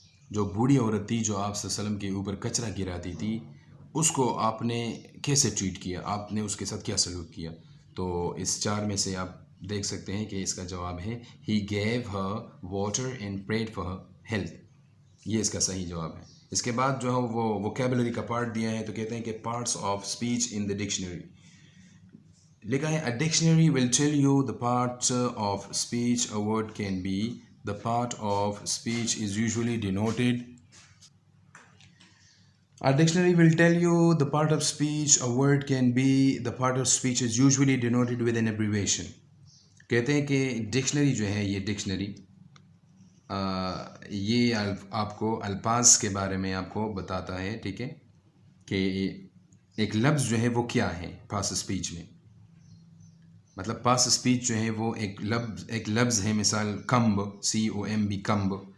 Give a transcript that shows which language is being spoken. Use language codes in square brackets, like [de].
[ur] جو بوڑھی عورت تھی جو آپ صلی اللہ علیہ وسلم کے اوپر کچرا گراتی تھی, اس کو آپ نے کیسے ٹریٹ کیا, آپ نے اس کے ساتھ کیا سلوک کیا؟ تو اس 4 میں سے آپ دیکھ سکتے ہیں کہ اس کا جواب ہے [en] He gave her water and prayed for her health. [ur] یہ اس کا صحیح جواب ہے. اس کے بعد جو ہے وہ ووکیبلری کا پارٹ دیا ہے تو کہتے ہیں کہ [en] Parts of speech in the dictionary. [ur] لکھا ہے [en] A dictionary will tell you the parts of speech a word can be. The part of speech is usually denoted. A dictionary will tell you the part of speech a word can be. The part of speech is usually denoted with an abbreviation. [ur] کہتے ہیں کہ dictionary جو ہے یہ dictionary یہ آپ کو الفاظ کے بارے میں آپ کو بتاتا ہے. ٹھیک ہے, کہ ایک لفظ جو ہے وہ کیا ہے پاس اسپیچ میں. مطلب پاس اسپیچ جو ہے وہ ایک لفظ ہے, مثال کمب, COMB کمب.